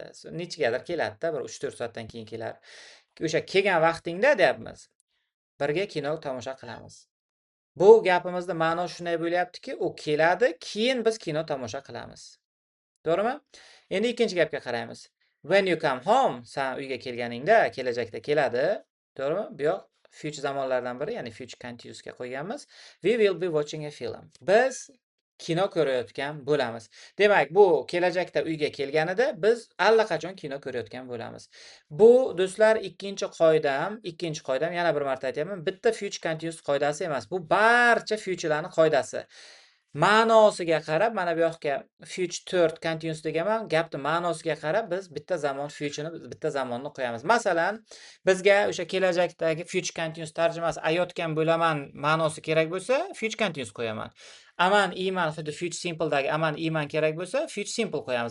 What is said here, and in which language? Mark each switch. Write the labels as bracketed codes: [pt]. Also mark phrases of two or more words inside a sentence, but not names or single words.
[uz] Nechigadir keladi-da, bir 3-4 soatdan keyin keladi. O'sha kelgan vaqtingda deyapmiz. Birga kino tomosha qilamiz. Bu gapimizda ma'no shunday bo'lyaptiki, u keladi, keyin biz kino tomosha qilamiz. To'g'rimi? Endi ikkinchi gapga qaraymiz. [en] When you come home, [uz] sen uyga kelganingda, kelajakda keladi. To'g'rimi? Bu yoq future zamonlardan biri, ya'ni [en] future continuousga [uz] qo'yganmiz. [en] We will be watching a film. [uz] Biz kino ko'rayotgan bo'lamiz. Demak, bu kelajakda uyga kelganida biz allaqachon kino ko'rayotgan bo'lamiz. Bu do'stlar ikkinchi qoidam, yana bir marta aytyapman, bitta [en] future continuous [uz] qoidasi emas. Bu barcha futurelarning qoidasi. Ma'nosiga qarab, mana bu yoqqa [en] future third continuous [uz] deganman. Gapni ma'nosiga qarab biz bitta zamon futureni, bitta zamonni qo'yamiz. Masalan, bizga o'sha kelajakdagi [en] future continuous [uz] tarjimasi ayotgan bo'laman ma'nosi kerak bo'lsa, [en] future continuous [uz] qo'yaman. Aman, iman, xuddi [en] future simpledagi [uz] aman, iman kerak bo'lsa, [en] future simple [uz] qo'yamiz.